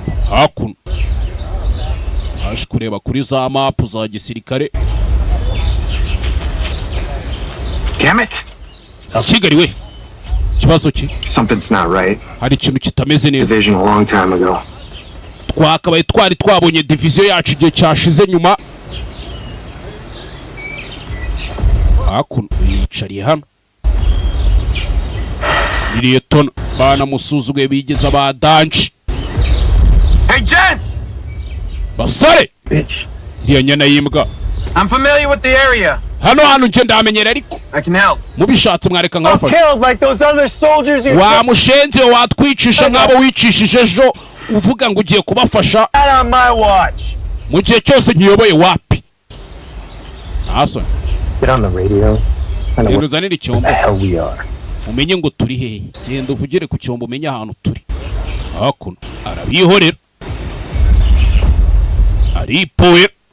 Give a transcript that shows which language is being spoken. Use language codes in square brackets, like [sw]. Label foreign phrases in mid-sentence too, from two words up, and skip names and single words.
[rw] Hakuno. Aje kureba kuri za map za gisirikare. [en] Damn it. [rw] Si Kigali we. Ikibazo ki? [en] Something's not right. [rw] Hari ikintu kitameze neza. [en] Division a long time ago. [rw] Twakabaye twari twabonye division yacu igihe cyashize nyuma. Hakuno yicariye hano. Liyetona banamusuzuguye bigeze abadanji. [en] Hey, gents! [rw] Basore! Bitch. Iriya nyana y'imbwa. [en] I'm familiar with the area. [rw] Hano hantu nje ndahamenyera ariko. [en] I can help. [rw] Mubishatse mwareka nkabafasha. [en] I'm killed like those other soldiers you [rw] Wa mushenzi we watwicisha nk'abo wicishije ejo, uvuga ngo ugiye kubafasha. [en] Not on my watch. [rw] Mu gihe cyose nkiyoboye wapi? Nta soni. [en] Get on the radio. I know [rw] Genda what uzanire icyombo. [en] the hell we are. [rw] Umenye ngo turi hehe. Genda uvugire ku cyombo umenye ahantu turi. Hakuno arabihorera. Aripoye.